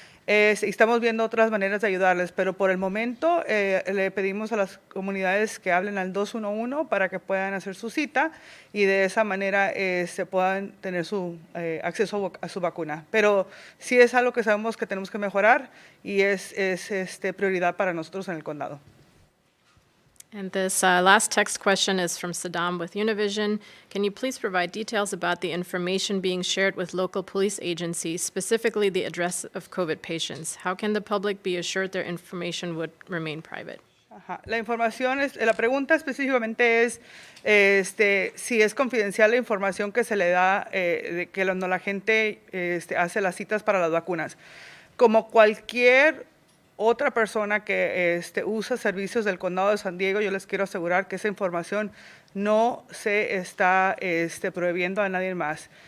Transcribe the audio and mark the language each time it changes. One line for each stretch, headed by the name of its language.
Spanish: Estamos viendo otras maneras de ayudarles, pero por el momento le pedimos a las comunidades que hablen al 211 para que puedan hacer su cita y de esa manera se puedan tener su acceso a su vacuna. Pero sí es algo que sabemos que tenemos que mejorar y es prioridad para nosotros en el condado.
English: And this last text question is from Saddam with Univision. Can you please provide details about the information being shared with local police agencies, specifically the address of COVID patients? How can the public be assured their information would remain private?
Spanish: Ajá. La pregunta específicamente es si es confidencial la información que se le da de que cuando la gente hace las citas para las vacunas. Como cualquier otra persona que usa servicios del condado de San Diego, yo les quiero asegurar que esa información no se está prohibiendo a nadie más.